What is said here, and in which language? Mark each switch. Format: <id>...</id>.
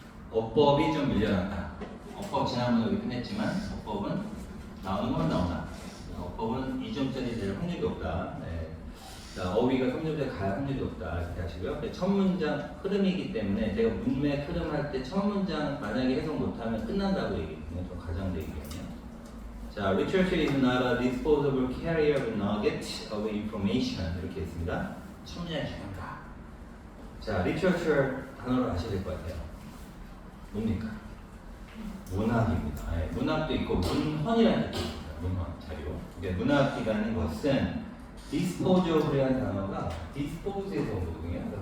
<ko>어법이 좀 밀려났다. 어법 지난번에 우리 끝냈지만 어법은 나오는 건 나오나? 어법은 2점짜리 될 확률이 없다. 네. 자, 어휘가 3점짜리 갈 확률이 없다. 이렇게 하시고요. 첫 문장 흐름이기 때문에 제가 문맥 흐름 할 때 첫 문장 만약에 해석 못하면 끝난다고 얘기했거든요. 좀 과장되거든요.</ko> <en>자, literature is not a disposable carrier of nuggets of information</en> <ko>이렇게 했습니다. 첫 문장이 중요한가? 자, literature 단어를 아셔야 될 것 같아요. 뭡니까? 문학입니다. 네, 문학도 있고 문헌이라는 뜻이 있습니다. 문헌 자료. 그러니까 문학이라는 것은 disposeable이라는 단어가 dispose에서 온 거거든요.</ko>